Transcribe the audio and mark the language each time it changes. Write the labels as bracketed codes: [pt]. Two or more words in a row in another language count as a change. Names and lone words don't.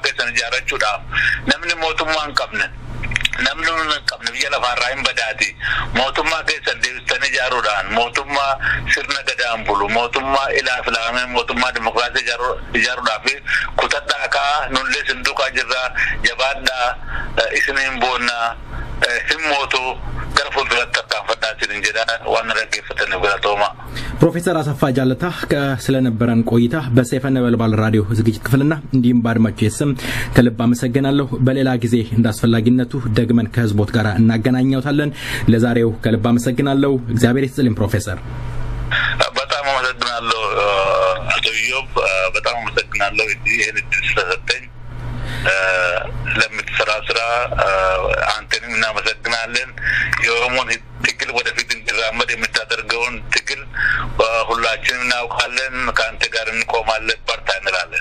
[om] keessan ijaarachuudhaaf namni mootummaa hin qabne namni hin qabne biyya lafaarraa hin badaati mootummaa keessan deebistanii ijaaruudhaan mootummaa sirna gadaan bulu mootummaa ilaafilaamee mootummaa dimokiraasii ijaaruudhaaf kutadhaa kaa nullee sinduuqaa jirraa jabaadhaa isiniin boonnaa hin mootu gara fuulduratti tarkaanfadhaa isin jedha waan dhaggeeffataniif galatooma. [am] ፕሮፌሰር አሰፋ ጃለታ ስለነበረን ቆይታ በሰይፈ ነበልባል ራዲዮ ዝግጅት ክፍልና እንዲም ባድማችሁ ስም ከልብ አመሰግናለሁ። በሌላ ጊዜ እንዳስፈላጊነቱ ደግመን ከህዝቦት ጋር እናገናኛውታለን። ለዛሬው ከልብ አመሰግናለሁ። እግዚአብሔር ይስጥልኝ ፕሮፌሰር። በጣም አመሰግናለሁ አቶ ኢዮብ፣ በጣም አመሰግናለሁ ይሄን እድል ስለሰጠኝ። ለምትሰራ ስራ አንተንም እናመሰግናለን። የኦሮሞን ትግል ወደፊት እንዲራመድ የምታደርገውን ትግል ሁላችንም እናውቃለን። ከአንተ ጋር እንቆማለን፣ በርታ እንላለን።